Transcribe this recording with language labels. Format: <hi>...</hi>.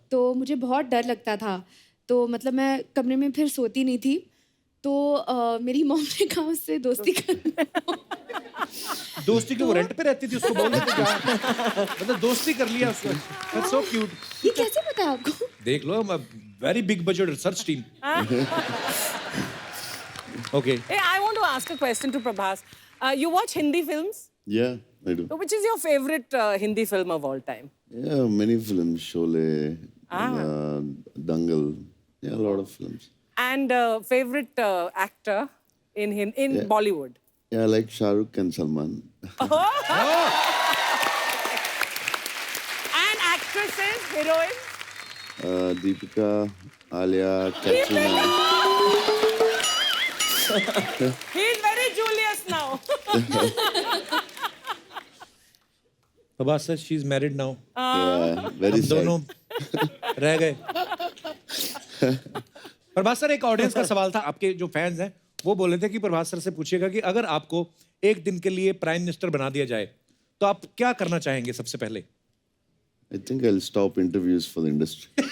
<hi>तो मुझे बहुत डर लगता था, तो मतलब मैं कमरे में फिर सोती नहीं थी, तो मेरी मॉम ने कहा उससे दोस्ती करना। दोस्ती क्यों? रेंट पे रहती थी, उसको बोल देते क्या? मतलब दोस्ती कर लिया उसको।</hi> <en>That's so cute.</en> <hi>ये कैसे पता है आपको? देख लो,</hi> <en>Very big budget research team. Okay. Hey, I want to ask a question to Prabhas. You watch Hindi films? Yeah, I do. So which is your favorite Hindi film of all time? Yeah, many films, Sholay, Dangal. Yeah, a lot of films. And favorite actor in Bollywood? Yeah, I like Shah Rukh and Salman. And actresses, heroines? Deepika, Alia, Katrina. He's very Julius now. Prabhas sir, she is married now. Yeah, very sad.</en> <hi>दोनों रह गए। Prabhas sir, एक audience का सवाल था, आपके जो fans हैं वो बोले थे कि प्रभास सर से पूछिएगा कि अगर आपको एक दिन के लिए प्राइम मिनिस्टर बना दिया जाए तो आप क्या करना चाहेंगे सबसे पहले?</hi> <en>I think I'll stop interviews for the industry.</en>